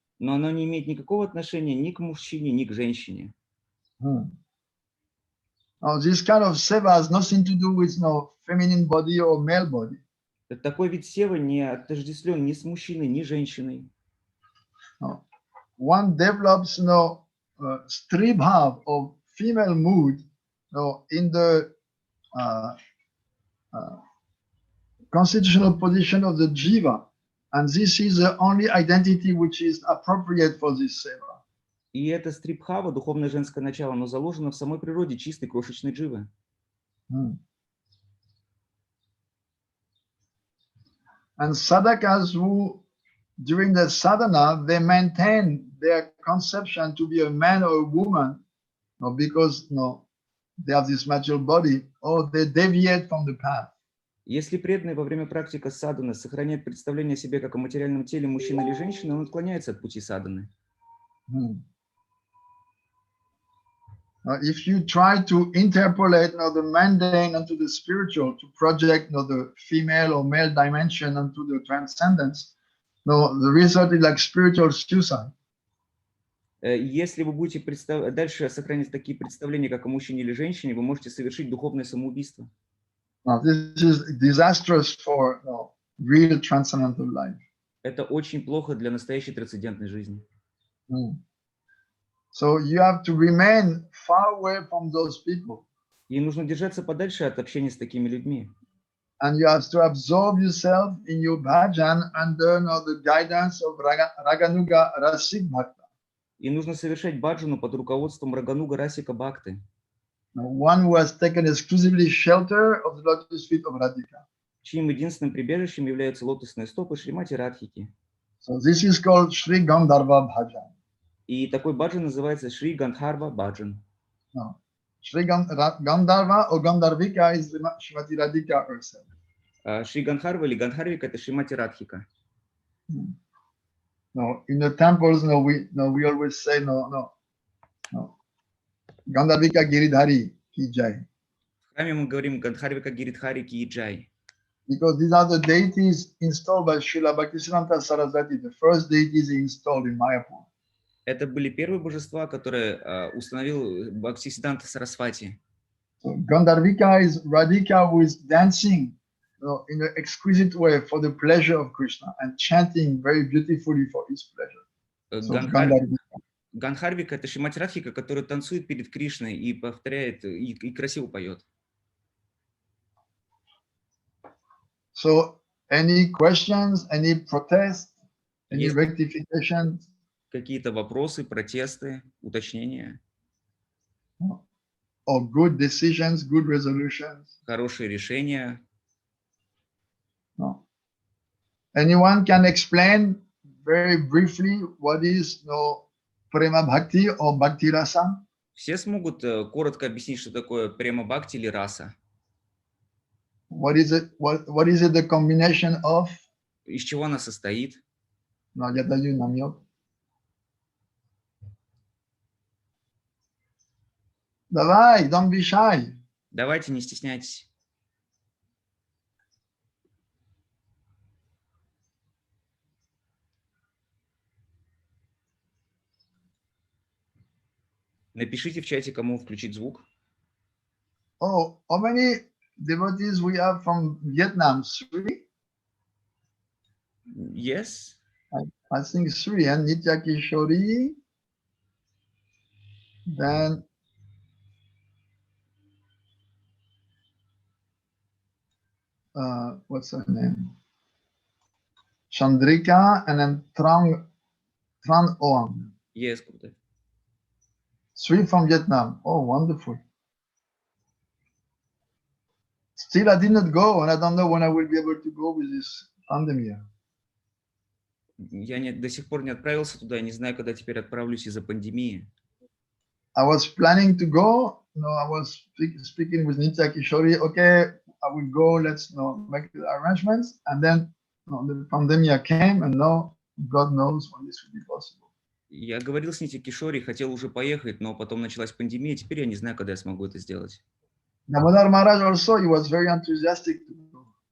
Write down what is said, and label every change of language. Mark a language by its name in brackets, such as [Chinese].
[Russian] Но оно не имеет никакого отношения ни к мужчине, ни к женщине. [English] Now, this kind of seva has nothing to do with feminine body or male body. [Russian] Такой вид севы не отождествлен ни с мужчиной, ни женщиной. [English] No. One develops stri bhav of female mood in the constitutional position of the jiva, and this is the only identity which is appropriate for this seva. [Russian] И это стрибхава, духовное женское начало, оно заложено в самой природе чистой крошечной дживы. [English] And sadhakas who, during the sadhana, they maintain their conception to be a man or a woman, because they have this material body, or they deviate from the path. [Russian] Если преданный во время практики садханы сохраняет представление о себе как о материальном теле мужчины или женщины, он отклоняется от пути садханы. [English] If you try to interpolate the mundane onto the spiritual, to project the female or male dimension onto the transcendence, the result is like spiritual suicide. [Russian] Если вы будете дальше сохранять такие представления, как о мужчине или женщине, вы можете совершить духовное самоубийство. [English] This is disastrous for real transcendental life. [Russian] Это очень плохо для настоящей трансцендентной жизни. [English] So you have to remain far away from those people. [Russian] И нужно держаться подальше от общения с такими людьми. [English] And you have to absorb yourself in your bhajan under the guidance of Raganuga Rasik Bhakta. [Russian] И нужно совершать баджану под руководством Рагануга Расика Бхакты. [English] One who has taken exclusively shelter of the lotus feet of Radhika. [Russian] Чьим единственным прибежищем являются лотосные стопы Шримати Радхики. [English] So this is called Shri Gandharva Bhajan. [Russian] И такой баджан называется Шри Гандхарва баджан. [English] Shri Gandharva or Gandharvika is Shrimati Radhika herself. [Russian] Шри Гандхарва или Гандхарвика — это Шримати Радхика. [English] No, in the temples, we always say no. Gandharvika Giridhari ki jai. [Russian] В храме мы говорим Гандхарвика Гиридхари ки джай. [English] Because these are the deities installed by Srila Bhaktisiddhanta Saraswati, the first deities installed in Mayapur. [Russian] Это были первые божества, которые установил Бхактисиддханта Сарасвати. [English] So Gandharvika is Radhika who is dancing in an exquisite way for the pleasure of Krishna and chanting very beautifully for his pleasure. So [Russian] Гандхарвика — это Шримати Радхика, который танцует перед Кришной и повторяет, и красиво поет. [English] So any questions, any protests, any rectifications? [Russian] Какие-то вопросы, протесты, уточнения? [English] Or good decisions, good resolutions? [Russian] Хорошие решения? [English] No. Anyone can explain very briefly what is prema bhakti or bhakti rasa? [Russian] Все смогут коротко объяснить, что такое према бхакти или раса? [English] What is it? What is it the combination of? [Russian] Из чего она состоит? [Spanish] No, ya te ayudo, namyo. [Russian] Давай, [English] don't be shy. [Russian] Давайте, не стесняйтесь. Напишите в чате, кому включить звук. [English] Oh, how many devotees we have from Vietnam? 3? Yes. I think 3, and Nitya Kishori. Then what's her name? Chandrika, and then Tran Oang. Yes, [Russian] круто. [English] 3 from Vietnam. Oh, wonderful. Still, I did not go, and I don't know when I will be able to go with this pandemic. [Russian] Я до сих пор не отправился туда, я не знаю, когда теперь отправлюсь из-за пандемии. [English] I was planning to go. No, I was speaking with Nitya Kishori. Okay, I will go. Let's make the arrangements. And then the pandemic came, and now God knows when this will be possible. [Russian] Я говорил с Нити Кишори, хотел уже поехать, но потом началась пандемия, теперь я не знаю, когда я смогу это сделать. [English] Damodar Maharaj also, he was very enthusiastic to go.